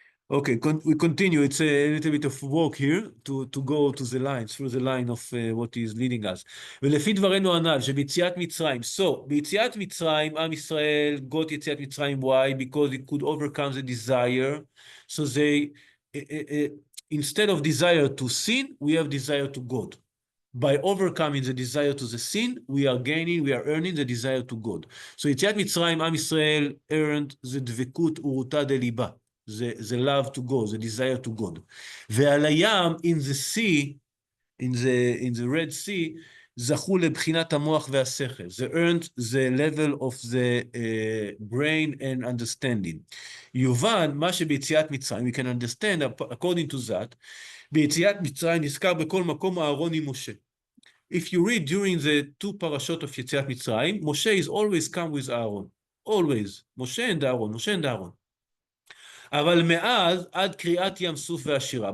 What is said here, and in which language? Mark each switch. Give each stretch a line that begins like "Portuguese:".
English: Okay, we continue. It's a little bit of work here to go to the lines, through the line of what is leading us.
Hebrew: ולפי דברנו הנ"ל, שביציאת מצרים, so, ביציאת מצרים, עם ישראל got יציאת מצרים, why?
English: Because it could overcome the desire. So they, instead of desire to sin, we have desire to God. By overcoming the desire to the sin, we are earning the desire to God. So יציאת מצרים, עם ישראל earned the דבקות ורותה דליבה. The love to God, the desire to God.
Hebrew: ועל הים,
English: in the sea, in the Red Sea,
Hebrew: זכו לבחינת המוח והשכל.
English: They earned the level of the brain and understanding.
Hebrew: יובן, מה שביציאת מצרים,
English: we can understand, according to that,
Hebrew: ביציאת מצרים נזכר בכל מקום אהרון עם משה.
English: If you read during the two parashot of יציאת מצרים, Moshe is always come with Aaron. Always. Moshe and Aaron.
Hebrew: אבל מאז עד קריאת ים סוף והשירה.